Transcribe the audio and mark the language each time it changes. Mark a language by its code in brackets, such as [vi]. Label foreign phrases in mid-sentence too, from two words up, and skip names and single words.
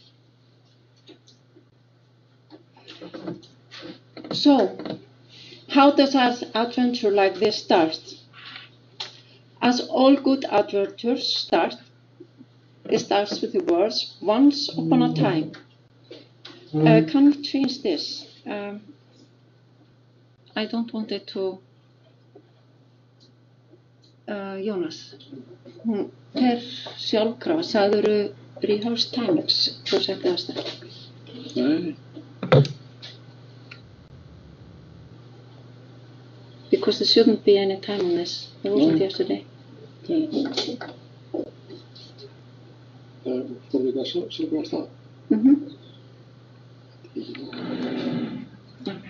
[en] So, how does an adventure like this start? As all good adventures start, it starts with the words, once upon a time. Can we change this? I don't want it to... [is] Jónas, per sjálfkrafa, sagðirðu [en] rehearse timings, [is] þú setti það stað? Nei. [en] Because there shouldn't be any time on this. There wasn't yesterday. Okay.